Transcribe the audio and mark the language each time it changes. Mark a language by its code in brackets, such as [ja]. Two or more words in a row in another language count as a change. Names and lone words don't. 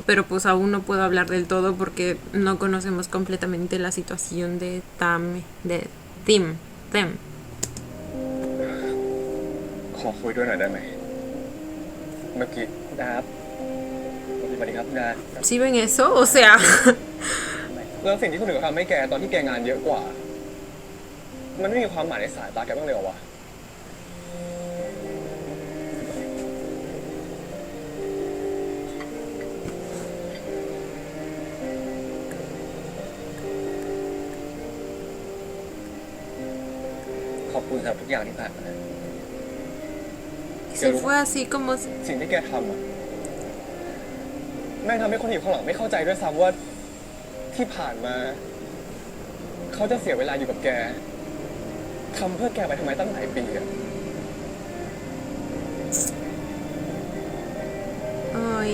[es] Pero pues aún no puedo hablar del todo porque no conocemos completamente la situación de Tim. [th] ขอคุยด้วยหน่อยได้ไหม เมื่อกี้ ครับสวัสดีครับคุณดา [es] ¿Sí ven eso? O sea, [th] แล้วสิ่งที่คนอื่นเขาทำให้แกตอนที่แกงานเยอะกว่า มันไม่มีความหมายในสายตาแกบ้างเลยเหรอวะ ขอบคุณสำหรับทุกอย่างที่ผ่านมา [es] se fue así como... [th] สิ่งที่แกทำอะแม่งทำให้คนอยู่ข้างหลังไม่เข้าใจด้วยซ้ำว่าที่ผ่านมา เขาจะเสียเวลาอยู่กับแกทำเพื่อแกไปทำไมตั้งหลายปีอะ [es] Ay,